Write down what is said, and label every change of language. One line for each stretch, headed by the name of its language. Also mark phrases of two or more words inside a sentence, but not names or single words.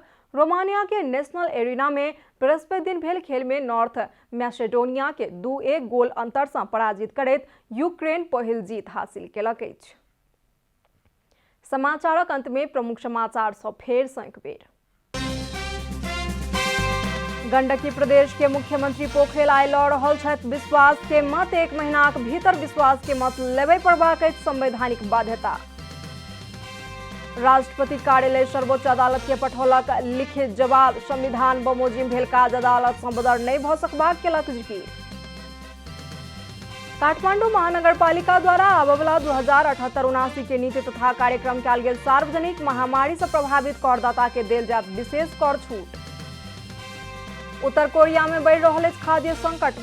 Maithili: रोमानिया के नेशनल एरिना में बृहस्पति दिन भेल खेल में नॉर्थ मैसेडोनिया के 2-1 गोल अंतर से पराजित करैत यूक्रेन पहिल जीत हासिल केलक अछि। समाचारक अंत में प्रमुख समाचार सब फेर सँ एक बेर। गंडकी प्रदेश के मुख्यमंत्री पोखरेल आइ लऽ रहल छथि विश्वास के मत। 1 महीनाक भीतर विश्वास के मत लेबय पड़बाक अछि संवैधानिक बाध्यता। राष्ट्रपति कार्यालय सर्वोच्च अदालत के पठौलक लिखित जवाब। संविधान बमोजिम भेल काज अदालत सँ बदर नहि भऽ सकबाक केलक जिकिर। काठमांडू महानगरपालिका द्वारा आबयवला 2078-79 के नीति तथा कार्यक्रम कयल गेल सार्वजनिक। महामारी से प्रभावित करदाता के देल जायत विशेष कर छूट। उत्तर कोरिया में बढ़ि रहल अछि खाद्य संकट।